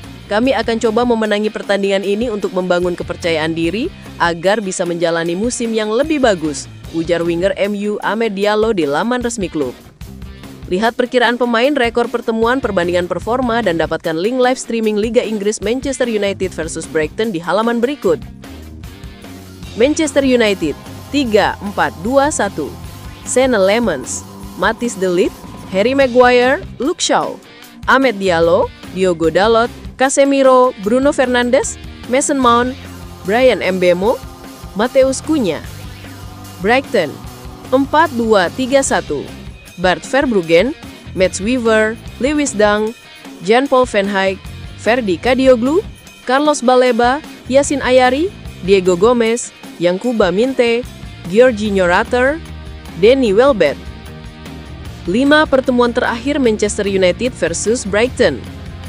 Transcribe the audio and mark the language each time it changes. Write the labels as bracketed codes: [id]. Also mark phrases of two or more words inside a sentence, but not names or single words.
[id] Kami akan coba memenangi pertandingan ini untuk membangun kepercayaan diri agar bisa menjalani musim yang lebih bagus, ujar winger MU Amad Diallo di laman resmi klub. Lihat perkiraan pemain, rekor pertemuan, perbandingan performa, dan dapatkan link live streaming Liga Inggris Manchester United versus Brighton di halaman berikut. Manchester United 3-4-2-1. Senne Lemans, Matthijs de Ligt, Harry Maguire, Luke Shaw, Amad Diallo, Diogo Dalot, Casemiro, Bruno Fernandes, Mason Mount, Bryan Mbeumo, Matheus Cunha. Brighton 4-2-3-1. Bart Verbruggen, Mats Weaver, Lewis Dunk, Jan-Paul Van Hijk, Ferdi Kadioglu, Carlos Baleba, Yacine Ayari, Diego Gomez, Yankuba Minte, Georginio Rutter, Danny Welbeck. 5 pertemuan terakhir Manchester United versus Brighton.